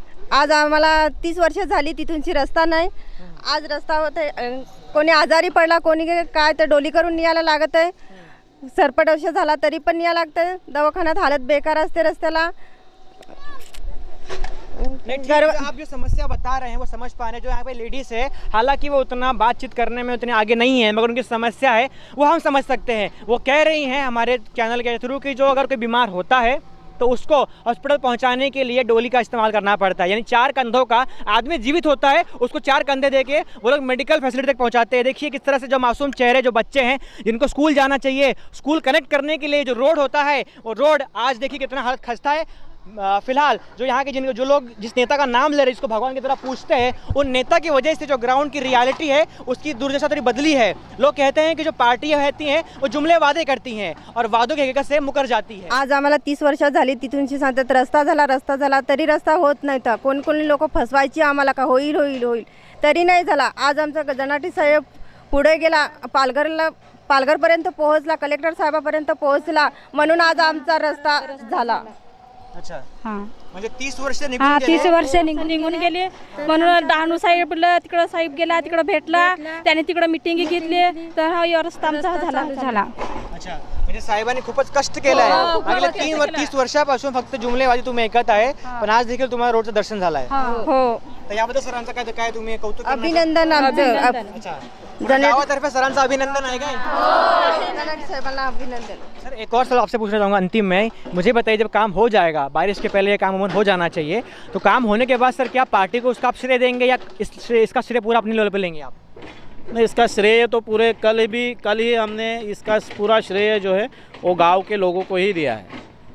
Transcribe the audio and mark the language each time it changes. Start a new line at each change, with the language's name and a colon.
Marathi: आज आम्हाला 30 वर्ष झाली तिथूनची रस्ता नाही। आज रस्ता होते, कोणी आजारी पडला, कोणी काय तर डोली करून न्यायला लागत आहे, सरपटवश झाला तरी पण न्यायला लागतं, दवाखान्यात हालत बेकार असते रस्त्याला।
Hindi: आप जो समस्या बता रहे हैं वो समझ पा रहे हैं। जो यहाँ पे लेडीज है, हालांकि वो उतना बातचीत करने में उतने आगे नहीं है, मगर उनकी समस्या है वो हम समझ सकते हैं। वो कह रही हैं हमारे चैनल के थ्रू कि जो अगर कोई बीमार होता है तो उसको हॉस्पिटल पहुंचाने के लिए डोली का इस्तेमाल करना पड़ता है, यानी 4 कंधों का आदमी जीवित होता है, उसको 4 कंधे देके वो लोग मेडिकल फैसिलिटी तक पहुंचाते हैं। देखिए किस तरह से जो मासूम चेहरे, जो बच्चे हैं जिनको स्कूल जाना चाहिए, स्कूल कनेक्ट करने के लिए जो रोड होता है, वो रोड आज देखिए कितना हालत खस्ता है। फिलहाल जो यहाँ के जो लोग जिस नेता का नाम ले रहे हैं, जिसको भगवान की तरह पूछते हैं, उन नेता की वजह से जो ग्राउंड की रियलिटी है उसकी दुर्दशा थोड़ी बदली है। लोग कहते हैं कि जो पार्टियां रहती हैं वो जुमले वादे करती हैं और वादों की हकीकत से मुकर जाती है।
Marathi: आज आम्हाला 30 वर्ष झाली तिथूनची सांगतात रस्ता झाला तरी रस्ता होत नाही, तर कोणी लोक फसवायची आम्हाला का होईल तरी नाही झाला। आज आमचा जनाटी साहेब पुढे गेला, पालघरपर्यंत पोहोचला, कलेक्टर साहेबापर्यंत पोहोचला, म्हणून आज आमचा रस्ता झाला।
Hindi: अच्छा, हां
Marathi: म्हणजे 30 वर्ष हां 30 वर्ष निघून गेले, म्हणून डहाणू साहेबला तिकडं साहेब गेला, तिकडं भेटला, त्याने तिकडं मिटिंग घेतली, तर हा रस्ता आमचा झाला। अच्छा, म्हणजे साहेबांनी खूपच कष्ट केलं आहे। मागील 30 वर्षापासून फक्त जुमलेबाजी तुम्ही ऐकत आहे, पण आज देखील तुम्हाला रोडचं दर्शन झालं आहे। हो, तर याबद्दल सरांचं काय तुम्ही कौतुक करणार? अभिनंदन आमचं। अच्छा, गावातर्फे सरांचं अभिनंदन आहे काय? जनाटी साहेबांना अभिनंदन।
Hindi: सर, एक और सवाल आपसे पूछना चाहूँगा अंतिम में, मुझे बताइए जब काम हो जाएगा, बारिश के पहले ये काम अमूमन हो जाना चाहिए, तो काम होने के बाद सर क्या पार्टी को उसका आप श्रेय देंगे या इसका श्रेय पूरा अपने लेवल पे लेंगे आप? नहीं, इसका श्रेय तो पूरे कल ही हमने इसका पूरा श्रेय जो है वो गांव के लोगों को ही दिया है।